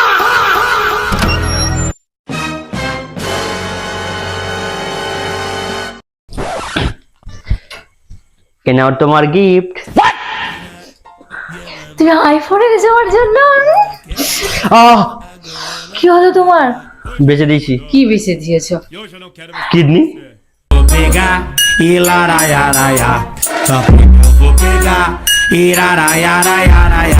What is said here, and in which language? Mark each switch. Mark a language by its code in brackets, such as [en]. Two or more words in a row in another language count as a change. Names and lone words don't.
[bn] কেন তোমার গিফট? তুমি আইফোন এনেছো আমার জন্য? কি হলো তোমার? বেঁচে দিয়েছি। কি বেঁচে দিয়েছো? কিডনি। [pt] Vou pegar e laraiaraia. Só porque eu vou pegar e laraiaraia.